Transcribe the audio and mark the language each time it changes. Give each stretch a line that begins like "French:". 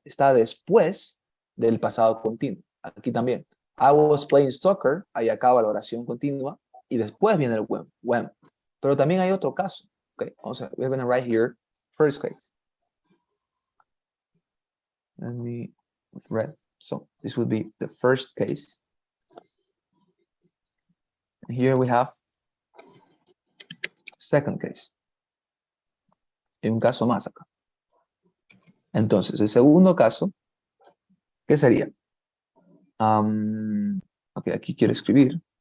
Spanish: Está después del pasado continuo. Aquí también.
English: I was playing soccer,
Spanish: ahí acaba la oración continua y después viene el when. Pero también hay otro caso.
English: Okay, we're going to write here first case. Let me with red. So this would be the first case. And here we have second case.
Spanish: Y un caso más acá. Entonces, el segundo caso, ¿qué sería? Ok, aquí quiero escribir.